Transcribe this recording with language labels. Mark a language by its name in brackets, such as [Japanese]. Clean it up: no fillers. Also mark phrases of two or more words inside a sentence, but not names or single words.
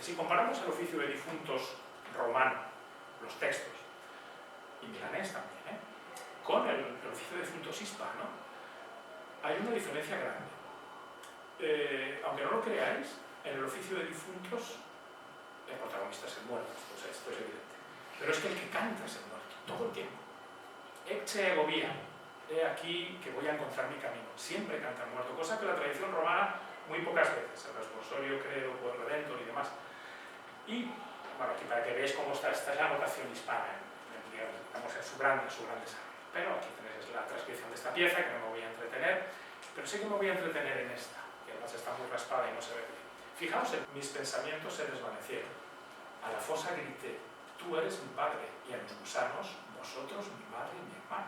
[Spanish] Si comparamos el oficio de difuntos romano, los textos, y milanés también, con el oficio de difuntos hispano, hay una diferencia grande. Aunque no lo creáis, en el oficio de difuntos el protagonista es el muerto, o sea, esto es evidente. Pero es que el que canta es el muerto, todo el tiempo. [Latin] Ecce ego via, [Spanish] he aquí que voy a encontrar mi camino. Siempre canta el muerto, cosa que la tradición romana muy pocas veces, el responsorio, [Latin] credo, quod redentor [Spanish] y demás. Y, bueno, aquí para que veáis cómo esta es la notación hispana, digamos, en su gran desarrollo. Pero aquí tenéis la transcripción de esta pieza, que no me voy a entretener, pero sí que me voy a entretener en esta, que además está muy raspada y no se ve bien. Fijaos, mis pensamientos se desvanecieron. A la fosa grité, tú eres mi padre, y a los gusanos, vosotros mi madre y mi hermana.